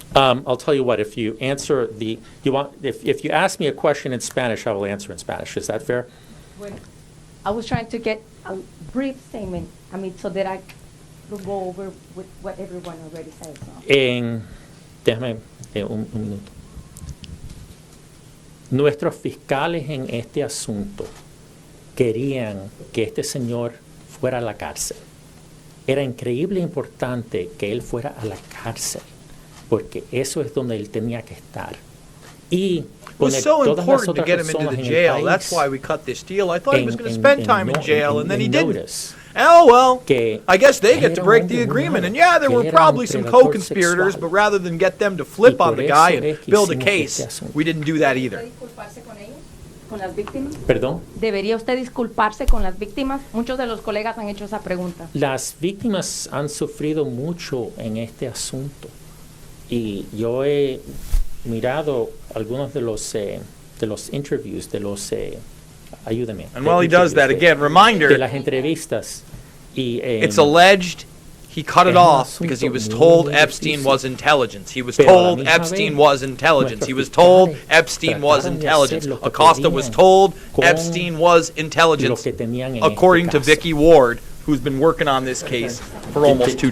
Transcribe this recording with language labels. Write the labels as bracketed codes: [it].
[en] I'll tell you what, if you answer if you ask me a question in Spanish, I will answer in Spanish. Is that fair? I was trying to get a brief statement, so that I could go over with what everyone already said. So. [es] Déjame un minuto. Nuestros fiscales en este asunto querían que este señor fuera a la cárcel. Era increíble e importante que él fuera a la cárcel, porque eso es donde él tenía que estar. [en] It was so important to get him into the jail. That's why we cut this deal. I thought he was going to spend time in jail, and then he didn't. Oh, well, I guess they get to break the agreement. And yeah, there were probably some co-conspirators, but rather than get them to flip on the guy and build a case, we didn't do that either. [es] ¿Con las víctimas? ¿Perdón? ¿Debería usted disculparse con las víctimas? Muchos de los colegas han hecho esa pregunta. Las víctimas han sufrido mucho en este asunto y yo he mirado algunos de los interviews, ayúdame. [en] And while he does that, again, reminder, [es] de las entrevistas. [en] It's alleged he cut it off because he was told Epstein was intelligence. He was told Epstein was intelligence. He was told Epstein was intelligence. Acosta was told Epstein was intelligence, according to Vicky Ward, who's been working on this case for almost 2 decades.